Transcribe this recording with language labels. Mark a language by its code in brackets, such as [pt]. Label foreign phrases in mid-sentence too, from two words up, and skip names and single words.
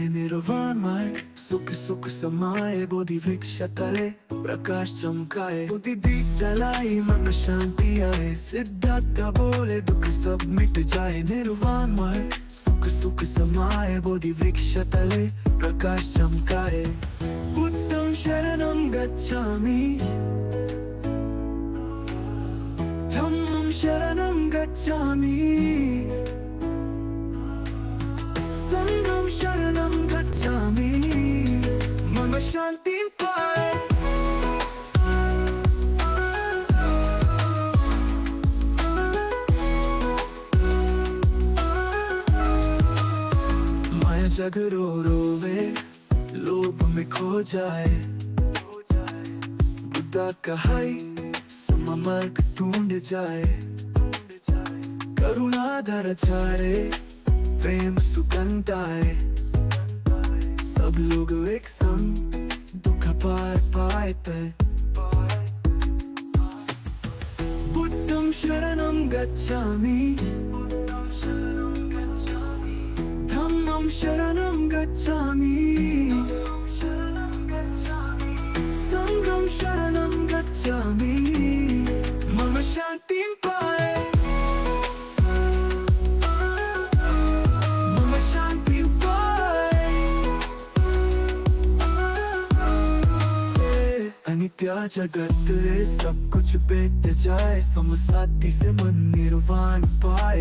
[hi] निर्वाण माए सुख सुख समाए, बोधि वृक्ष तले प्रकाश चमकाए। बुद्धि दीप जलाई मन शांति आए, सिद्धार्थ बोले दुख सब मिट जाए। निर्वाण माए सुख सुख समाए, बोधि वृक्ष तले प्रकाश चमकाए। [pi] बुद्धं शरणं गच्छामि, धम्मं शरणं गच्छामि, संघं शरणं गच्छामि, [hi] मम शांतिं पाए। माया जग रो रोवे, लोभ में खो जाए। बुद्धा कहाई सममार्ग ढूंढ जाए। करुणा धर चारे, प्रेम सुगंध आए। सब लोग एक संग दुख पार पाए थे। [pi] बुद्धं शरणं गच्छामि, धम्मं शरणं गच्छामि, संघं शरणं गच्छामि, [hi] मम शांतिं पाए। अनित्य जगत रे सब कुछ बीत जाए, समसाती से मन निर्वाण पाए।